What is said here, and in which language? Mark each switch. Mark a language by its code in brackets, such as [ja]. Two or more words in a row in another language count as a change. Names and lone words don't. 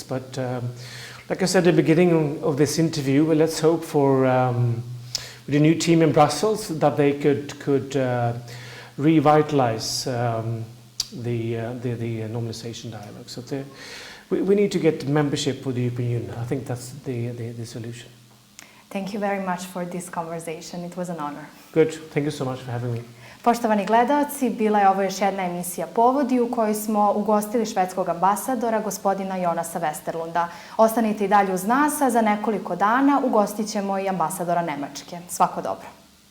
[en] But like I said at the beginning of this interview, well, let's hope for with the new team in Brussels that they could revitalize the normalization dialogue. So we need to get membership with the European Union. I think that's the solution. Thank you very much for this conversation. It was an honor. Good. Thank you so much for having me. [sr] Poštovani gledaoci, bila je ovo još jedna emisija Povodi u kojoj smo ugostili švedskog ambasadora, gospodina Jonasa Vesterlunda. Ostanite i dalje uz nas, a za nekoliko dana ugostit ćemo i ambasadora Nemačke. Svako dobro.